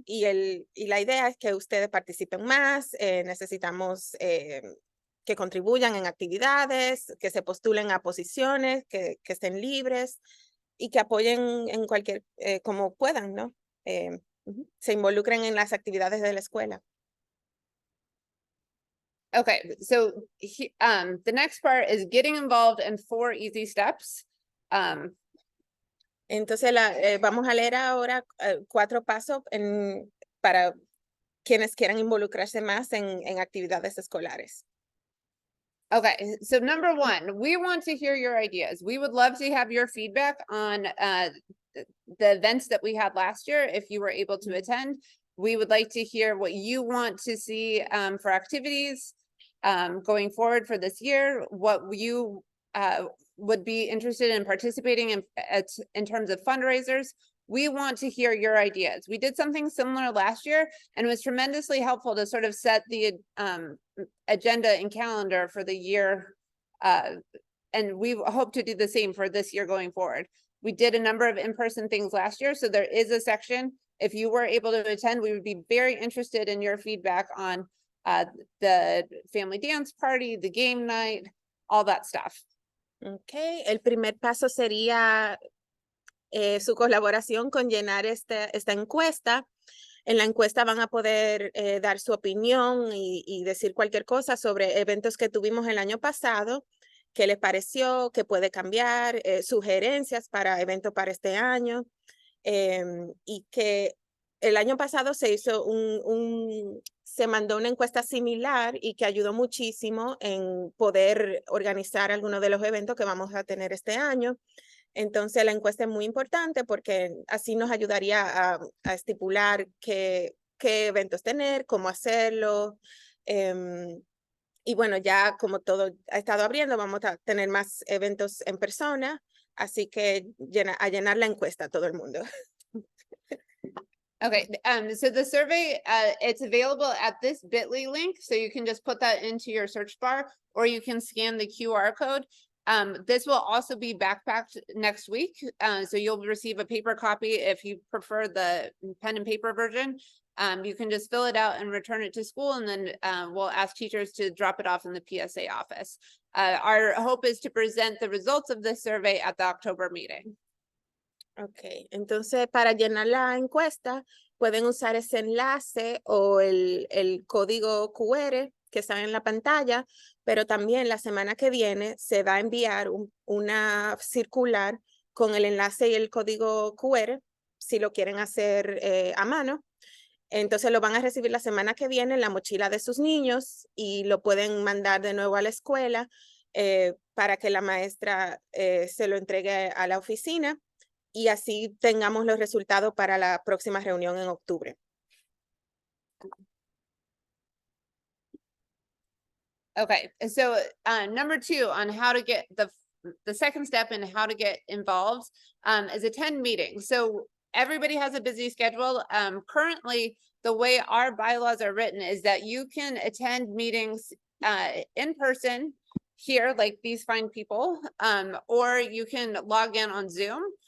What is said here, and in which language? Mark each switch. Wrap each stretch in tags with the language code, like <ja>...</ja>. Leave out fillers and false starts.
<es>Y la idea es que ustedes participen más, necesitamos que contribuyan en actividades, que se postulen a posiciones, que estén libres y que apoyen en cualquier, como puedan, ¿no? Se involucren en las actividades de la escuela.</es> <en>Okay, so the next part is getting involved in 4 easy steps.</en> <es>Entonces, vamos a leer ahora 4 pasos para quienes quieran involucrarse más en actividades escolares.</es> <en>Okay, so number 1, we want to hear your ideas. We would love to have your feedback on the events that we had last year. If you were able to attend, we would like to hear what you want to see for activities going forward for this year, what you would be interested in participating in terms of fundraisers. We want to hear your ideas. We did something similar last year and it was tremendously helpful to sort of set the agenda and calendar for the year. And we hope to do the same for this year going forward. We did a number of in-person things last year, so there is a section. If you were able to attend, we would be very interested in your feedback on the family dance party, the game night, all that stuff.</en> <es>Okay, el primer paso sería su colaboración con llenar esta encuesta. En la encuesta van a poder dar su opinión y decir cualquier cosa sobre eventos que tuvimos el año pasado, qué les pareció, qué puede cambiar, sugerencias para eventos para este año, y que el año pasado se hizo se mandó una encuesta similar y que ayudó muchísimo en poder organizar algunos de los eventos que vamos a tener este año. Entonces la encuesta es muy importante porque así nos ayudaría a estipular qué eventos tener, cómo hacerlo. Y bueno, ya como todo ha estado abriendo, vamos a tener más eventos en persona. Así que a llenar la encuesta todo el mundo.</es> <en>Okay, so the survey, it's available at this bit.ly link, so you can just put that into your search bar, or you can scan the QR code. This will also be backpacked next week, so you'll receive a paper copy if you prefer the pen and paper version. You can just fill it out and return it to school, and then we'll ask teachers to drop it off in the PSA office. Our hope is to present the results of this survey at the October meeting.</en> <es>Ok, entonces para llenar la encuesta pueden usar ese enlace o el código QR que está en la pantalla, pero también la semana que viene se va a enviar una circular con el enlace y el código QR, si lo quieren hacer a mano. Entonces lo van a recibir la semana que viene en la mochila de sus niños y lo pueden mandar de nuevo a la escuela para que la maestra se lo entregue a la oficina. Y así tengamos los resultados para la próxima reunión en octubre.</es> <en>Okay, so number 2 on how to get the second step in how to get involved is attend meetings. So everybody has a busy schedule. Currently, the way our bylaws are written is that you can attend meetings in person here, like these fine people, or you can log in on Zoom.</en>